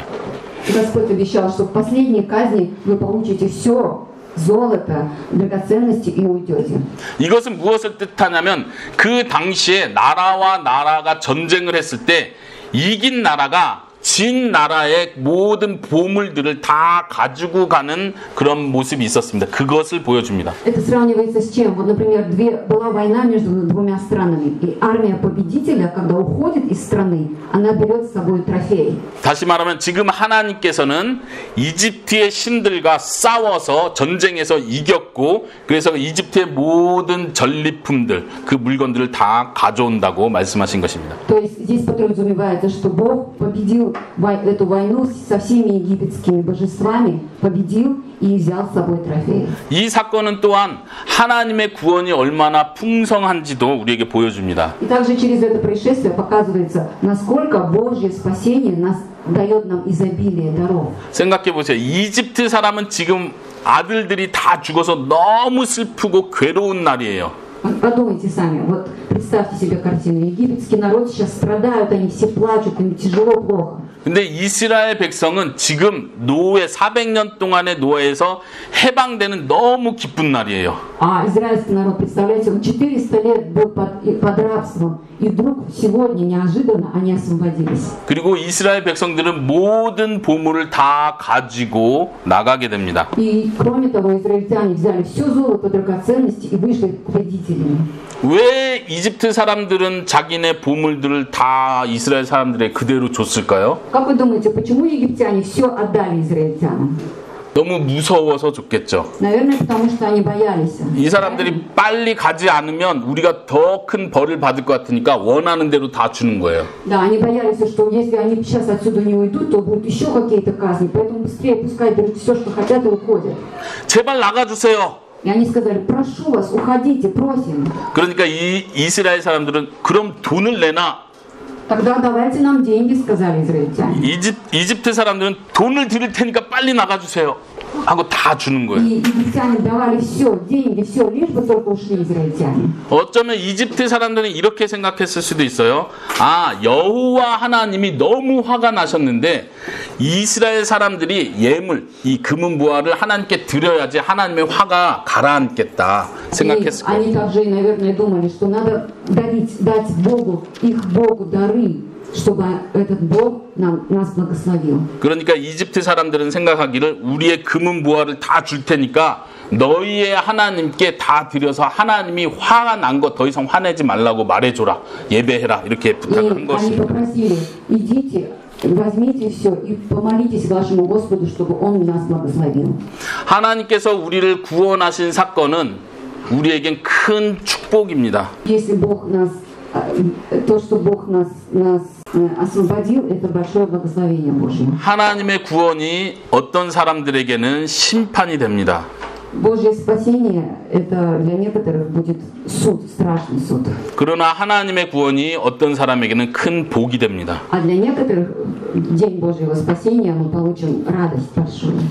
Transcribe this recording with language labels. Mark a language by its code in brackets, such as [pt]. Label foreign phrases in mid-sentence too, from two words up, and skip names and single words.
[ru] Господь обещал, что в последней казни вы получите все, золото, драгоценности и уйдете. [ko] 이것은 무엇을 뜻하냐면 그 당시에 나라와 나라가 전쟁을 했을 때 이긴 나라가 진 나라의 모든 보물들을 다 가지고 가는 그런 모습이 있었습니다. 그것을 보여줍니다. [ru] Это сравнивается с чем? Вот, например, была война между двумя странами, и армия победителя, когда уходит из страны, она берет с собой трофей. [ko] 다시 말하면 지금 하나님께서는 이집트의 신들과 싸워서 전쟁에서 이겼고 그래서 이집트의 모든 전리품들, 그 물건들을 다 가져온다고 말씀하신 것입니다. [ru] То есть здесь подразумевается, что Бог победил проводил эту войну со всеми египетскими божествами, победил и взял с собой трофеи. [ko] 이 사건은 또한 하나님의 구원이 얼마나 풍성한지도 우리에게 보여줍니다. [ru] И также через это происшествие показывается, насколько Божье спасение дает нам изобилие даров. [ko] 생각해 보세요. 이집트 사람은 지금 아들들이 다 죽어서 너무 슬프고 괴로운 날이에요. [ru] Подумайте сами, вот представьте себе картину. Египетский народ сейчас страдают, они все плачут, им тяжело, плохо. [ko] 근데 이스라엘 백성은 지금 노예 400년 동안의 노예에서 해방되는 너무 기쁜 날이에요. [ru] А израильский народ, представляете, он 400 лет был под рабством, и вдруг сегодня неожиданно они освободились. [ko] 그리고 이스라엘 백성들은 모든 보물을 다 가지고 나가게 됩니다. [ru] И кроме того, израильтяне взяли все золото, драгоценности и вышли победителями. [ko] 왜 이집트 사람들은 자기네 보물들을 다 이스라엘 사람들에게 그대로 줬을까요? [ru] Как вы думаете, почему египтяне все отдали израильтянам? [ko] 너무 무서워서 줬겠죠. [ru] Наверное, потому что они боялись. [ko] 이 사람들이 빨리 가지 않으면 우리가 더 큰 벌을 받을 것 같으니까 원하는 대로 다 주는 거예요. [ru] Да, они боялись, что если они сейчас отсюда не уйдут, то будут еще какие-то казни. Поэтому быстрее пускай берут все, что хотят, и уходят. [ko] 제발 나가주세요. [ru] И они сказали, прошу вас, уходите, просим. [ko] 그러니까 이 이스라엘 사람들은 그럼 돈을 내나? [ru] Тогда давайте нам деньги, сказали израильтяне. [ko] 이집트 사람들은 돈을 드릴 테니까 빨리 나가주세요 하고 다 주는 거예요. [ru] И египтяне давали все, деньги, все, лишь бы только ушли израильтяне. [ko] 어쩌면 이집트 사람들은 이렇게 생각했을 수도 있어요. 아, 여호와 하나님이 너무 화가 나셨는데 이스라엘 사람들이 예물, 이 금은 부화를 하나님께 드려야지 하나님의 화가 가라앉겠다 생각했을 거예요. [ru] Они также, наверное, думали, что надо дать Богу, их Богу дары, чтобы этот Бог нас благословил. [ko] 그러니까 이집트 사람들은 생각하기를 우리의 금은 부화를 다 줄 테니까 너희의 하나님께 다 드려서 하나님이 화가 난 거 더 이상 화내지 말라고 말해줘라. 예배해라. 이렇게 부탁한 [ru] Они [ko] 것입니다. [ru] попросили, идите, возьмите все и помолитесь вашему Господу, чтобы Он нас благословил. [ko] 하나님께서 우리를 구원하신 사건은 우리에겐 큰 축복입니다. [ru] Если Бог нас, то, что Бог нас освободил, это большое благословение Божье. [ko] 하나님의 구원이 어떤 사람들에게는 심판이 됩니다. [ru] Божье спасение, это для некоторых будет суд, страшный суд. [ko] 그러나 하나님의 구원이 어떤 사람에게는 큰 복이 됩니다. [ru] А для некоторых день Божьего спасения мы получим радость большую.